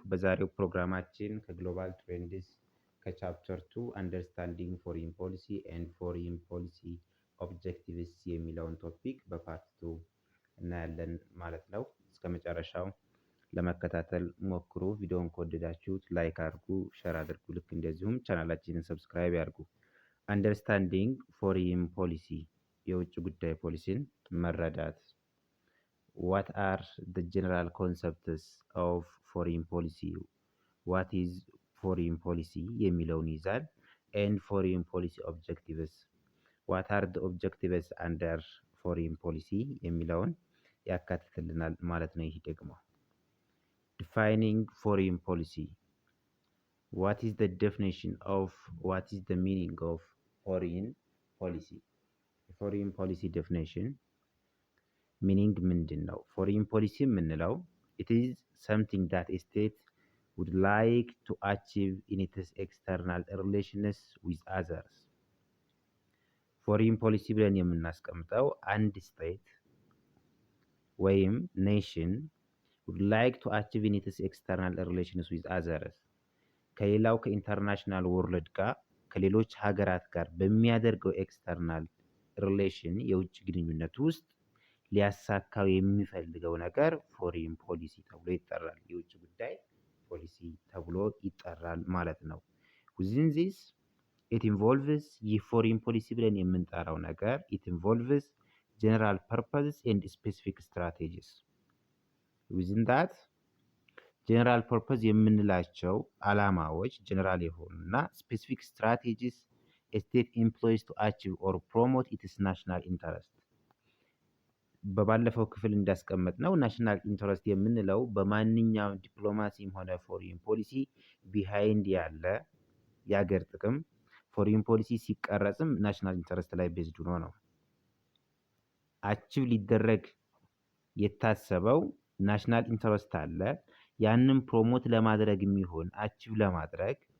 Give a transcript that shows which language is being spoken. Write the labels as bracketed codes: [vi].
[am] በዛሬው ፕሮግራማችን ከግሎባል ትሬንድስ ከቻፕተር 2 አንደርስታንዲንግ ፎሪን ፖሊሲ ኤንድ ፎሪን ፖሊሲ ኦብጀክቲቭስ የሚለውን ቶፒክ በፓርት 2 እናያለን ማለት ነው። እስከ መጨረሻው ለመከታተል ሞክሩ። ቪዲዮውን ከወደዳችሁት ላይክ አድርጉ፣ ሼር አድርጉ፣ ልክ እንደዚሁም ቻናላችንን ሰብስክራይብ ያድርጉ። አንደርስታንዲንግ ፎሪን ፖሊሲ የውጭ ጉዳይ ፖሊሲን መረዳት። [en] What are the general concepts of foreign policy? What is foreign policy [am] የሚለውን ይዛል። [en] and foreign policy objectives. What are the objectives under foreign policy [am] የሚለውን ያካትትልናል ማለት ነው። ይህ ደግሞ [en] defining foreign policy. What is the definition of what is the meaning of foreign policy? Foreign policy definition [am] ሚኒንግ ምንድን ነው? ፎሪን ፖሊሲ የምንለው [en] it is something that a state would like to achieve in its external relations with others. [am] ፎሪን ፖሊሲ ብለን የምናስቀምጠው አንድ ስቴት ወይም ኔሽን [en] would like to achieve in its external relations with others [am] ከሌላው ከኢንተርናሽናል ወርልድ ጋር ከሌሎች ሀገራት ጋር በሚያደርገው ኤክስተርናል ሪሌሽን የውጭ ግንኙነት ውስጥ ሊያሳካው የሚፈልገው ነገር ፎሪን ፖሊሲ ተብሎ ይጠራል። የውጭ ጉዳይ ፖሊሲ ተብሎ ይጠራል ማለት ነው። [en] within this it involves [am] የፎሪን ፖሊሲ ብለን የምንጠራው ነገር [en] it involves general purposes and specific strategies. within that general purpose [am] የምንላቸው አላማዎች ጀነራል የሆኑና [en] specific strategies a state employs to achieve or promote its national interest. [am] በባለፈው ክፍል እንዳስቀመጥ ነው ናሽናል ኢንተረስት የምንለው በማንኛውም ዲፕሎማሲም ሆነ ፎሪን ፖሊሲ ቢሃይንድ ያለ የሀገር ጥቅም ፎሪን ፖሊሲ ሲቀረጽም ናሽናል ኢንተረስት ላይ ቤዝድ ሆኖ ነው። አቺቭ ሊደረግ የታሰበው ናሽናል ኢንተረስት አለ። ያንን ፕሮሞት ለማድረግ የሚሆን አቺቭ ለማድረግ